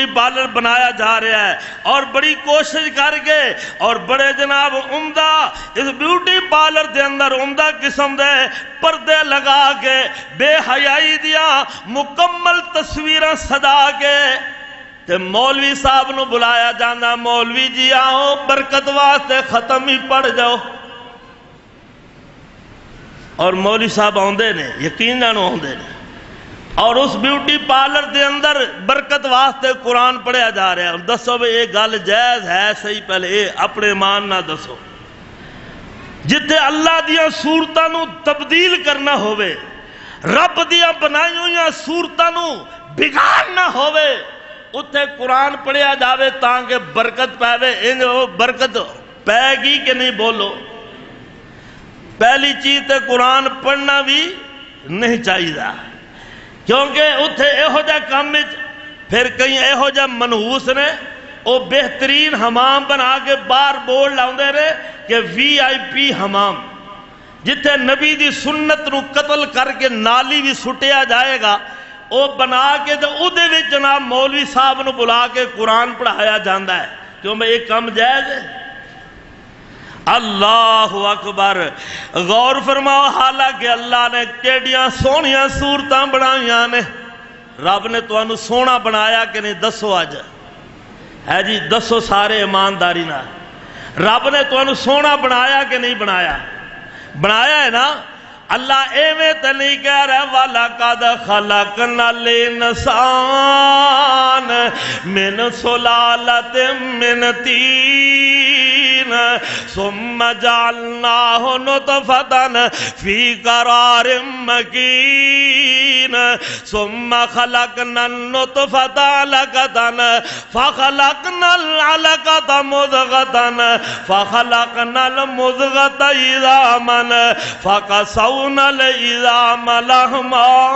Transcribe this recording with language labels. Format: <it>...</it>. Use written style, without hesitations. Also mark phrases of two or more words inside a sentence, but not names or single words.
<pa>پارلر بنایا جا رہا ہے اور بڑی کوشش کر کے اور بڑے جناب عمدہ اس بیوٹی پارلر دے اندر عمدہ قسم دے پردے لگا کے بے حیائی دیا مکمل تصویریں سجا کے تے مولوی صاحب نو بلایا جانا مولوی جی آؤ برکت واسطے ختم ہی پڑھ جاؤ اور مولوی صاحب آندے نے یقین جانو آندے نے اور اس بیوٹی پارلر دے اندر برکت واسطے قرآن پڑھیا جا رہا ہے. دسو بھی یہ گل جائز ہے صحیح؟ پہلے یہ اپنے ایمان نہ دسو. جتھے اللہ دیاں صورتاں نو تبدیل کرنا ہوئے، رب دیاں بنائی ہوئی صورتاں نو بگاڑنا ہوئے، اتھے قرآن پڑھیا جاوے تاکہ برکت پاوے. برکت پے گی کہ نہیں بولو؟ پہلی چیز تے قرآن پڑھنا بھی نہیں چاہیے، کیونکہ اتھے ایہو جا کام پھر کئی ایہو جا منحوس نے وہ بہترین حمام بنا کے باہر بورڈ لاؤندے رہے کہ VIP حمام، جتھے نبی دی سنت نو قتل کر کے نالی بھی سٹیا جائے گا، وہ بنا کے تو اودے وچ جناب مولوی صاحب نو بلا کے قرآن پڑھایا جاندہ ہے. کیوں میں ایک کام جائز ہے؟</pa> <ar>اللہ اکبر.</ar> <pa>غور فرماؤ، حالانکہ اللہ نے کیڑیاں سونیاں صورتاں بنائیاں نے. رب نے تو انو سونا بنایا کہ نہیں؟ دسو آج ہے جی، دسو سارے ایمانداری نہ. رب نے تو انو سونا بنایا کہ نہیں بنایا؟ بنایا ہے نا. اللہ ایویں تے نہیں کہہ رہا</pa> <ar>وَلَقَدْ خَلَقْنَا الْإِنسَانَ مِنْ سُلَالَةٍ مِنْ طِينٍ ثُمَّ جَعَلْنَاهُ نُطْفَةً فِي قَرَارٍ مَكِينٍ ثُمَّ خَلَقْنَا النُّطْفَةَ عَلَقَةً فَخَلَقْنَا الْعَلَقَةَ مُضْغَةً فَخَلَقْنَا الْمُضْغَةَ عِظَامًا فَقَسَوْنَا الْعِظَامَ لَحْمًا</ar>